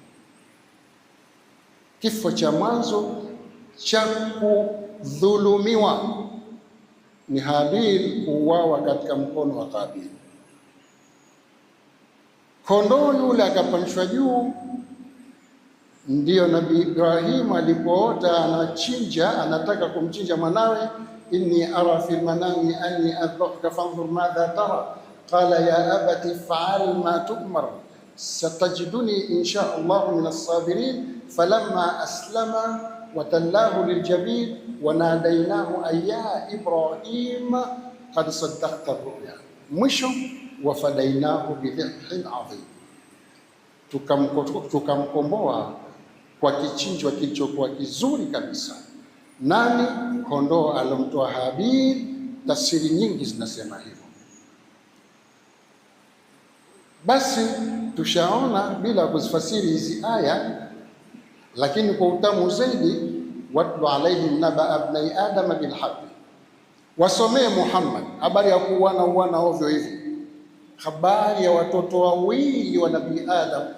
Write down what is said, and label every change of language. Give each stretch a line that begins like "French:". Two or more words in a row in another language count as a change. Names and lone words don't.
Swahili: Kifo cha mwanzo cha kudhulumiwa ni Habil kuuawa katika mkono wa Qabil. Kondoo yule akapandishwa juu. Ndiyo Nabii Ibrahim alipoota anachinja, anataka kumchinja mwanawe,
Arabic: إني أرى في المنام أني أذبحك فانظر ماذا ترى قال يا أبت افعل ما تؤمر ستجدني إن شاء الله من الصابرين فلما أسلما وتله للجبين وناديناه أن يا إبراهيم قد صدقت الرؤيا.
Swahili: Mwisho wa
Arabic: فديناه بذبح عظيم.
Swahili: tukamkomboa kwa kichinjwa kilichokuwa kizuri kabisa. Nani? Kondoo alomtoa Habil. Tafsiri nyingi zinasema hivyo. Basi tushaona bila kuzifasiri hizi aya, lakini kwa utamu zaidi,
Arabic: واتل عليهم نبأ ابني آدم بالحق,
Swahili: wasomee Muhammad habari ya kuuana ovyo hivi, habari ya watoto wawili wa Nabii Adam.